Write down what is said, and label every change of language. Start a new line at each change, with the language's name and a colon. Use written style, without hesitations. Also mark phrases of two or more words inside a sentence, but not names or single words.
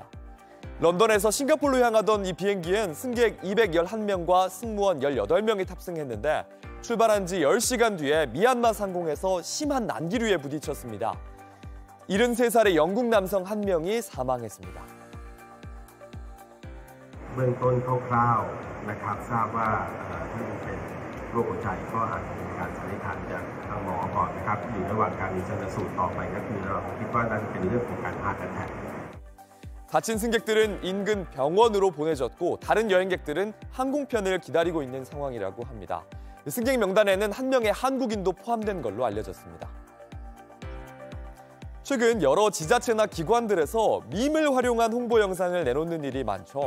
Korean: 런던에서 싱가포르로 향하던 이 비행기엔 승객 211명과 승무원 18명이 탑승했는데 출발한 지 10시간 뒤에 미얀마 상공에서 심한 난기류에 부딪혔습니다. 73살의 영국 남성 1명이 사망했습니다.
Thai: เบื้องต้นคร่าวๆนะครับทราบว่าท่านเป็นโรคหัวใจก็อาจจะมีการสันนิษฐานจากทางหมอก่อนนะครับอยู่ระหว่างการชันสูตรต่อไปก็คือเราคิดว่าน่าจะเป็นเรื่องของการ
English: heart attack.
Korean: 다친 승객들은 인근 병원으로 보내졌고 다른 여행객들은 항공편을 기다리고 있는 상황이라고 합니다. 승객 명단에는 1명의 한국인도 포함된 걸로 알려졌습니다. 최근 여러 지자체나 기관들에서 밈을 활용한 홍보 영상을 내놓는 일이 많죠.